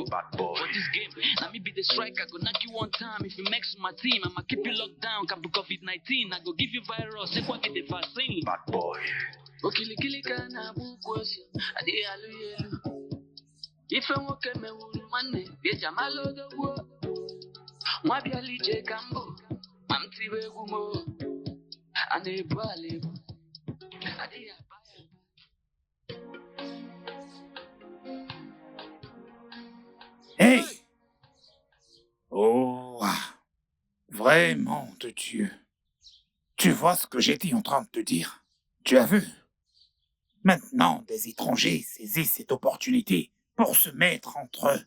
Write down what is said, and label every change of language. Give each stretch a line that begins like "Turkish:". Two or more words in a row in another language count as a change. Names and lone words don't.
Nigerian Pidgin: Bad boy. For this game, now me be the striker, go knock you one time. If you mix with my team, I'ma keep you locked down. Can be COVID-19, I go give you virus. Say what get the vaccine. Bad boy.
Igbo: Okili kana bukwosi, adi alu yelu. Ife nwoke mewuru nwanne, bịa malo dogbuo. Nwa bịa lije kambo, ma m tiwe egwu mo. A na-ebu ala ebu. Adịghị aba ya. Hey!
French: Oh, vraiment de Dieu. Tu vois ce que j'étais en train de te dire? Tu as vu? Maintenant, des étrangers saisissent cette opportunité pour se mettre entre eux.